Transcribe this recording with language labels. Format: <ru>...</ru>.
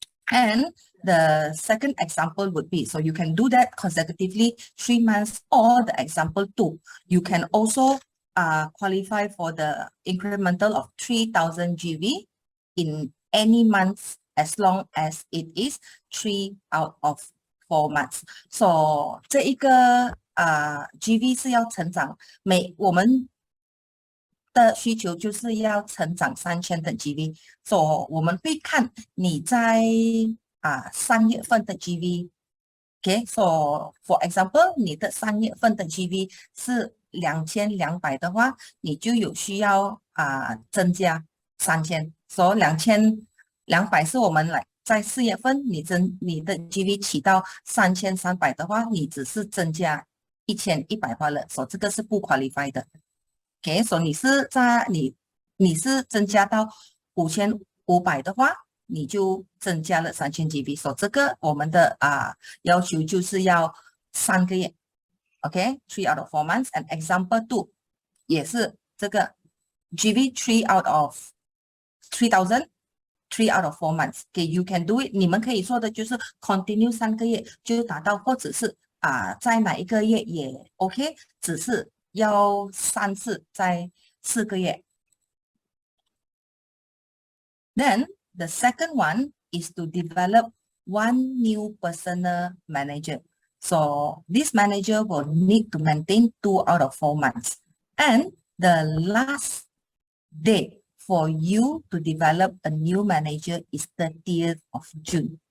<en>And the second example would be, so you can do that consecutively 3 months, or the example 2. You can also qualify for the incremental of 3,000 GV in any month as long as it is 3 out of 4 months.</en> <zh>So 这一个GV 是要成长，我们的需求就是要成长3000的 GV， 所以我们会看你在3月份的 GV。</zh> <en>Okay, so for example,</en> <zh>你的3月份的 GV 是2200的话，你就有需要增加3000。所以2200是我们来在4月份你的 GV 起到3300的话，你只是增加1100罢了，所以这个是不 qualify 的。 Okay, so 你是增加到5500的话，你就增加了3000 GV， 所以这个我们的要求就是要3个月。</zh> <en>Okay, 3 out of 4 months. And example 2</en> <zh>也是这个</zh> <en>GV 3 out of 3,000, 3 out of 4 months. Okay, you can do it.</en> <zh>你们可以做的就是 continue 3个月就达到，或者是在哪一个月也 OK， 只是要3次在4个月。</zh> <en>Then the second one is to develop one new personal manager. So this manager will need to maintain 2 out of 4 months. And the last date for you to develop a new manager is 30th of June.</en>